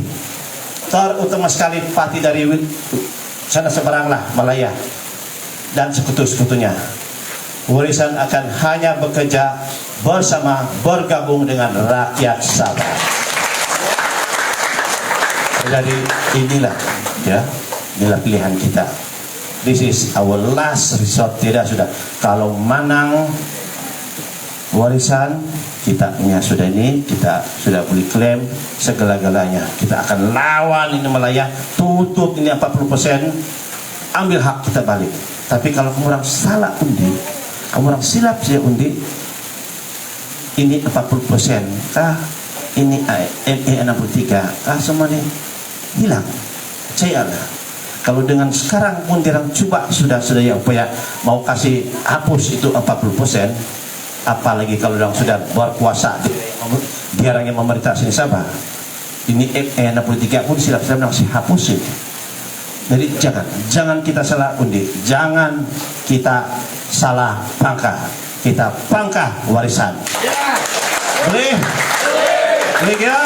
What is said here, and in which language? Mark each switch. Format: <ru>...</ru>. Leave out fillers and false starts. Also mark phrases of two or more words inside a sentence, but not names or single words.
<ms>Terutama sekali Pati dari sana seberang lah Malaya dan sekutu-sekutunya. Warisan akan hanya bekerja bersama, bergabung dengan rakyat Sabah. Jadi inilah pilihan kita.</ms> <en>This is our last resort.</en> <ms>Tidak sudah. Kalau Manang warisan kita sudah ini, kita sudah boleh klaim segala-galanya. Kita akan lawan ini Malaya, tutup ini 40%, ambil hak kita balik. Tapi kalau kamu orang salah undi, kamu orang silap saja undi, ini 40% kah, ini ME 63 kah, semua ini hilang. Percayalah, kalau dengan sekarang pun orang coba sudah ya upaya mau kasih hapus itu 40%, apalagi kalau orang sudah berkuasa diarangnya memerintah sini Sabah, ini ME 63 pun silap-silap orang hapusin. Jadi jangan kita salah undi, jangan kita salah pangkah, kita pangkah warisan. Boleh? Boleh ya?</ms>